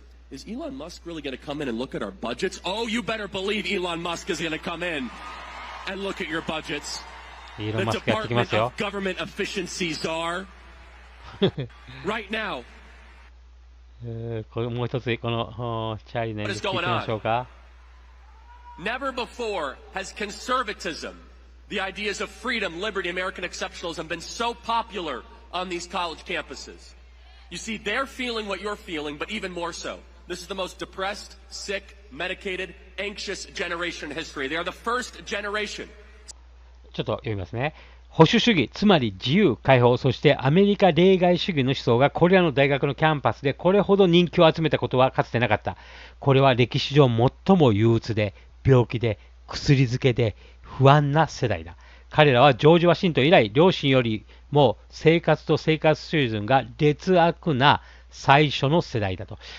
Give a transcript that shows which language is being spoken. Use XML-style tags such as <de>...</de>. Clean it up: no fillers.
<en>Is Elon Musk really going to come in and look at our budgets? Oh, you better believe Elon Musk is going to come in and look at your budgets. The Department of Government Efficiencies are right now.</en> <ja>もう一つこのチャーリーの演説聞いてみましょうか。</ja> <en>Never before has conservatism, the ideas of freedom, liberty, American exceptionalism, been so popular on these college campuses. You see, they're feeling what you're feeling, but even more so. This is the most depressed, sick, medicated, anxious generation in history. They are the first generation.</en> <ja>ちょっと読みますね。保守主義、つまり自由、解放、そしてアメリカ例外主義の思想がこれらの大学のキャンパスでこれほど人気を集めたことはかつてなかった。これは歴史上最も憂鬱で、病気で、薬漬けで、不安な世代だ。彼らはジョージ・ワシントン以来、両親よりも生活と生活水準が劣悪な最初の世代だと。</ja>